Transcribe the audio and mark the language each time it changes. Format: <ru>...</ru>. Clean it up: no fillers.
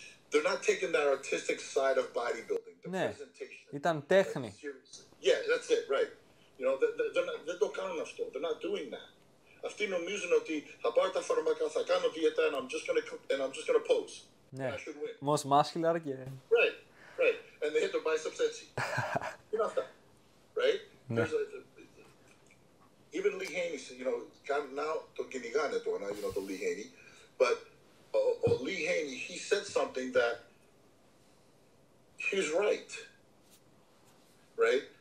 <en>They're not taking that artistic side of bodybuilding. The presentation.</en> <el>Ήταν τέχνη.</el> <en>Yeah, that's it, right. You know,</en> <el>δεν το κάνουν αυτό.</el> <en>They're not doing that.</en> <el>Αυτοί νομίζουν ότι θα πάρω τα φάρμακα, θα κάνω δίαιτα,</el> <en>and I'm just gonna pose.</en> <el>Ναι.</el> <en>I should win. Most muscular και... Right, right. And they hit their biceps</en> <el>έτσι. Είναι αυτά. Right? Ναι.</el> <en>Even Lee Haney, you know, now</en> <el>τον κυνηγάνε τώρα,</el> <en>you know, το Lee Haney, but Lee Haney, he said something that he's right. Right?</en>